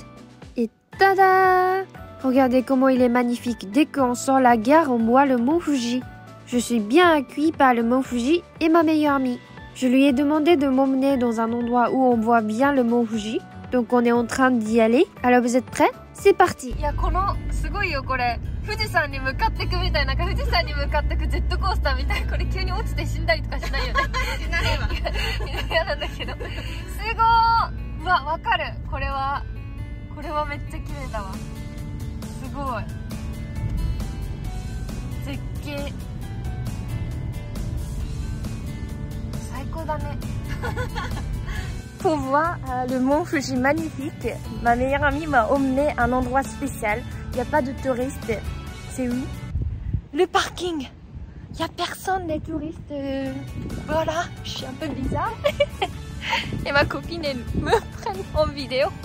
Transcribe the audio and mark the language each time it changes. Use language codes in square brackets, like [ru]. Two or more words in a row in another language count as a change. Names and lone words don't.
[fr] Et tada! Regardez comment il est magnifique. Dès qu'on sort la gare, on voit le mont Fuji. Je suis bien accueillie par le mont Fuji et ma meilleure amie. Je lui ai demandé de m'emmener dans un endroit où on voit bien le mont Fuji. Donc on est en train d'y aller. Alors vous êtes prêts? C'est parti! [ja] すごいよこれ。富士山に向かってくみたいな、富士山に向かってくジェットコースターみたいな。これ急に落ちて死んだりとかしないよね。しないわ。嫌なんだけど。すごー。うわ、わかる。これはめっちゃ綺麗だわ。すごい。絶景。最高だね。 [fr] Pour voir le mont Fuji magnifique, ma meilleure amie m'a emmené à un endroit spécial. Il n'y a pas de touristes. C'est où? Le parking. Il n'y a personne, les touristes. Voilà, je suis un peu bizarre. Et ma copine, elle me prenne en vidéo.